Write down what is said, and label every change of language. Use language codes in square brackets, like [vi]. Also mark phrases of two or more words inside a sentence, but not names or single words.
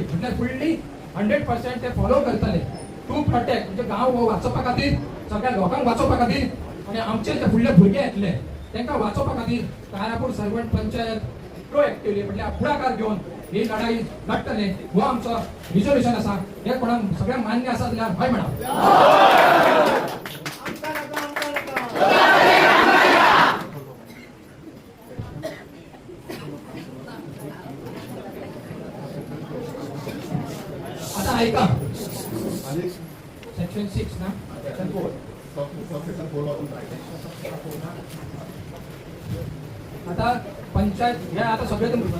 [kok] म्हटल्यार फुल्ली 100% ते फॉलो करतले [en] to protect [kok] म्हणजे गांव वाचोवपा खातीर सगळ्या लोकांक वाचोवपा खातीर आणि आमचे जे फुडले भुरगे येतले तांकां वाचोवपा खातीर कारापूर सर्वंट पंचायत प्रोएक्टिवली म्हटल्यार फुडाकार घेवन ही लढाई लढतले. हो आमचो रिझोल्युशन आसा. हे कोणाक सगळ्यांक मान्य आसा जाल्यार हय म्हणा. आता ऐका सेक्शन 6 ना सेक्शन 4 आता पंचायत हे आता सगळे